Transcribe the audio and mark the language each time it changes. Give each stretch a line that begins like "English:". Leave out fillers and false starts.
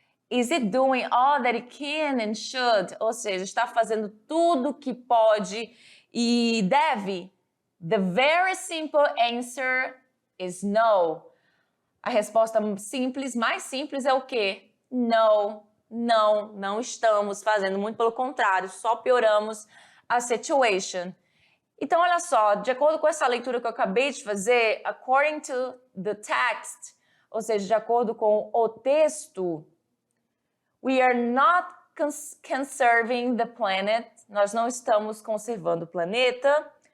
English: Is it doing all that it can and should?
Portuguese: Ou seja, está fazendo tudo o que pode e deve?
English: The very simple answer is no.
Portuguese: A resposta simples, mais simples é o quê? No, não estamos fazendo, muito pelo contrário, só pioramos a situation. Então, olha só, de acordo com essa leitura que eu acabei de fazer,
English: according to the text,
Portuguese: ou seja, de acordo com o texto,
English: we are not conserving the planet,
Portuguese: nós não estamos conservando o planeta.